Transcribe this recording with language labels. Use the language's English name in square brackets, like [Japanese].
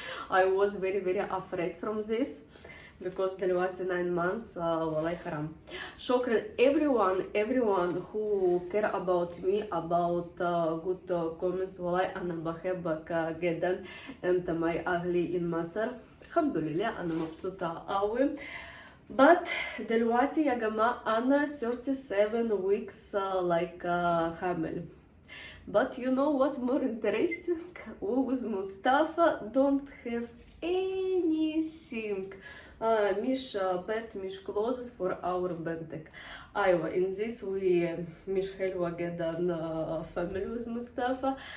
[English] I was very afraid from this because [Arabic] دلوقتي [English] 9 months [Arabic] والله حرام. شكرا [English] everyone who care about me about good comments. [Arabic] والله أنا بحبك جدا. أنت معي أهلي in مصر. الحمد لله أنا مبسوطة قوي. [English] But [Arabic] دلوقتي يا جماعة أنا 37 weeks حامل. [English] But you know what more interesting? With Mustafa don't have anything. [Arabic] مش [English] pet مش clothes for our [Arabic] بنتك. أيوة [English] in this we [Arabic] مش حلوة جدا [English] family with Mustafa.